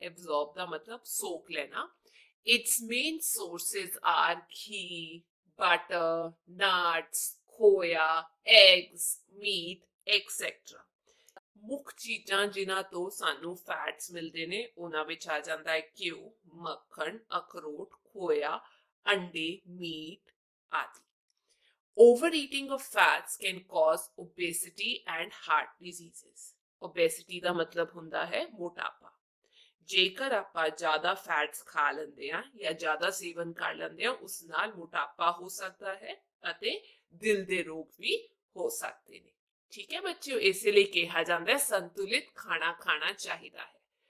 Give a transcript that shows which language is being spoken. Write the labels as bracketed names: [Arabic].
[Punjabi] Absorb ਦਾ ਮਤਲਬ ਸੋਖ ਲੈਣਾ। [English] Its main sources are ghee, butter, nuts, khoya, eggs, meat etcetera. [Punjabi] ਮੁੱਖ ਚੀਜ਼ਾਂ ਜਿਨ੍ਹਾਂ ਤੋਂ ਸਾਨੂੰ ਫੈਟਸ ਮਿਲਦੇ ਨੇ ਉਹਨਾਂ ਵਿੱਚ ਆ ਜਾਂਦਾ ਹੈ ਘਿਓ, ਮੱਖਣ, ਅਖਰੋਟ, ਖੋਇਆ, ਅੰਡੇ, ਮੀਟ ਆਦਿ। [English] Overeating of fats can cause obesity and heart diseases। [Punjabi] Obesity ਦਾ ਮਤਲਬ ਹੁੰਦਾ ਹੈ ਮੋਟਾਪਾ। ਜੇਕਰ ਆਪਾਂ ਜ਼ਿਆਦਾ ਫੈਟਸ ਖਾ ਲੈਂਦੇ ਹਾਂ ਜਾਂ ਜ਼ਿਆਦਾ ਸੇਵਨ ਕਰ ਲੈਂਦੇ ਹਾਂ ਉਸ ਨਾਲ ਮੋਟਾਪਾ ਹੋ ਸਕਦਾ ਹੈ ਅਤੇ ਦਿਲ ਦੇ ਰੋਗ ਵੀ ਹੋ ਸਕਦੇ ਨੇ। ਠੀਕ ਹੈ ਬੱਚਿਓ। ਇਸੇ ਲਈ ਕਿਹਾ ਜਾਂਦਾ ਹੈ ਸੰਤੁਲਿਤ ਖਾਣਾ ਖਾਣਾ ਚਾਹੀਦਾ ਹੈ।